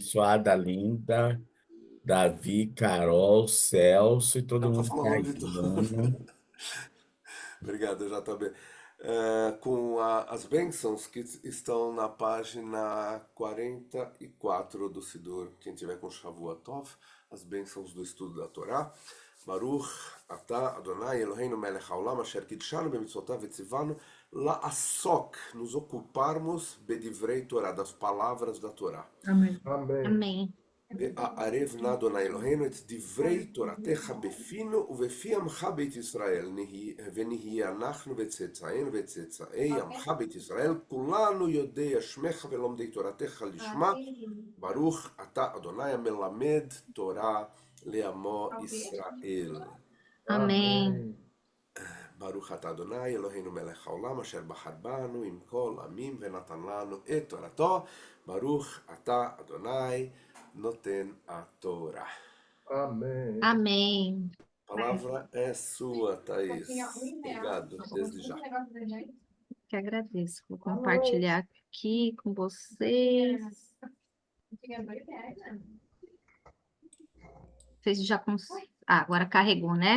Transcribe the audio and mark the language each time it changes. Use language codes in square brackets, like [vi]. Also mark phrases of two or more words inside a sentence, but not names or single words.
[pt] abençoada, linda, Davi, Carol, Celso e Eu todo tô mundo que falando o está nome aí, de tá tudo. bom? Obrigado, JB. Com as bênçãos que estão na página 44 do Sidur, quem tiver com Shavuot, as bênçãos do estudo da Torá. [he] ברוך אתה אדוני אלוהינו מלך העולם אשר קידשנו במצוותיו וציוונו לעסוק, [pt] nos ocuparmos [he] בדברי תורה, [pt] das palavras da Torá. Amém. Amém. Amém. [he] וערב נא אדוני אלוהינו את דברי תורתך בפינו ובפי עמך בית ישראל, ונהיה אנחנו וצאצאינו וצאצאי עמך בית ישראל, כולנו יודעי שמך ולומדי תורתך לשמה, ברוך אתה אדוני המלמד תורה לעמו ישראל. [pt] Amém. Amém. [he] ברוך אתה אדוני אלוהינו מלך העולם אשר בחר בנו עם כל עמים ונתן לנו את תורתו, ברוך אתה אדוני נותן התורה. [pt] Amém. Amém. A palavra é sua, Thaís. Obrigado, desde já. Que agradeço. Vou compartilhar aqui com vocês. Vocês já agora carregou, né?